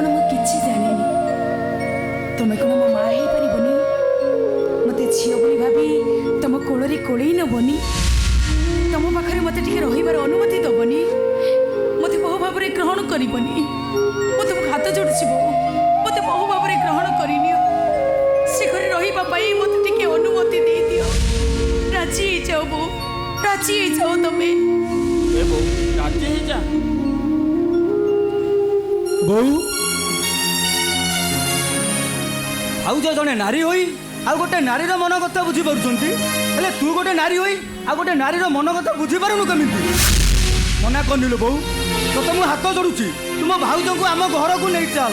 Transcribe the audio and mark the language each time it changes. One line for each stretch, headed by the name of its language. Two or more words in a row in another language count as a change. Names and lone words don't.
Odia: ମୁଁ କିଛି ଜାଣିନି ତମେ କ'ଣ ମୋ ମାଆ ହେଇପାରିବନି ମୋତେ ଝିଅ ବୋଲି ଭାବି ତମ କୋଳରେ କୋଳେଇ ନେବନି ତମ ପାଖରେ ମୋତେ ଟିକେ ରହିବାର ଅନୁମତି ଦେବନି ମୋତେ ବହୁ ଭାବରେ ଗ୍ରହଣ କରିବନି ମୁଁ ତୁମକୁ ହାତ ଯୋଡ଼ୁଛି ବୋଉ ମୋତେ ବହୁ ଭାବରେ ଗ୍ରହଣ କରିନିଅ ସେ ଘରେ ରହିବା ପାଇଁ ମୋତେ ଟିକେ ଅନୁମତି ଦେଇଦିଅ ରାଜି ହେଇଯାଅ ବୋଉ ରାଜି ହେଇଯାଅ ତମେ ଏ ବୋଉ ରାଜି ହେଇ ଯା ବୋଉ ଭାଉଜ ଜଣେ ନାରୀ ହୋଇ ଆଉ ଗୋଟେ ନାରୀର ମନ କଥା ବୁଝିପାରୁଛନ୍ତି, ହେଲେ ତୁ ଗୋଟେ ନାରୀ ହୋଇ ଆଉ ଗୋଟେ ନାରୀର ମନ କଥା ବୁଝିପାରୁନୁ କେମିତି? ମନା କରିନିଲୁ ବୋଉ, ତତେ ମୁଁ ହାତ ଯୋଡୁଛି, ତୁମ ଭାଉଜଙ୍କୁ ଆମ ଘରକୁ ନେଇ ଚାଲ।